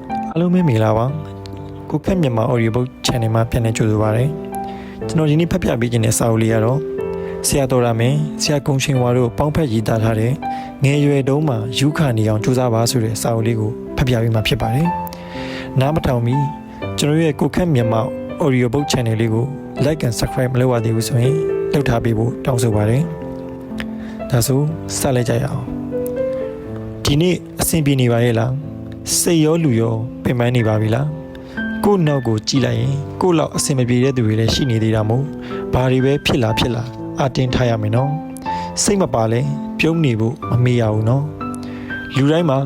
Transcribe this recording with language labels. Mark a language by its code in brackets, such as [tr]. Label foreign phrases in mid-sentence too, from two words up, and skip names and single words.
[my] အားလုံးပဲမင်္ဂလာပါကိုခက်မြန်မာ [en] audio book channel [my] မှာပြန်လည်ကြိုဆိုပါရစေကျွန်တော်ဒီနေ့ဖတ်ပြပေးခြင်းတဲ့စာအုပ်လေးကတော့ဆရာတော်ရမင်းဆရာကုံရှင်ဝါတို့ပေါင်းဖက်ရေး သားထားတဲ့ငယ်ရွယ်တုန်းမှာယူခနေအောင်ကြိုးစားပါဆိုတဲ့စာအုပ်လေးကိုဖတ်ပြပေးမှာဖြစ်ပါတယ်နားမထောင်မီကျွန်တော်ရဲ့ကို ခက်မြန်မာ [en] audio book channel [my] လေးကို [en] like and subscribe [my] မလုပ်ရသေးဘူးဆိုရင်လုပ်ထားပေးဖို့တောင်းဆိုပါတယ်ဒါဆိုစလိုက်ကြရအောင်ဒီနေ့အဆင်ပြေနေပါရဲ့လားစိတ်ရောလူရောပင်ပန်းနေပါပြီလားကိုယ့်နောက်ကိုကြည့်လိုက်ရင်ကိုယ့်လောက်အဆင်မပြေတဲ့သူတွေလည်းရှိနေသေးတာမို့ဘာတွေပဲဖြစ်လာအတင်းထားရမယ်နော်စိတ်မပါလဲပြုံးနေဖို့မမေ့ရဘူးနော်လူတိုင်းမှာ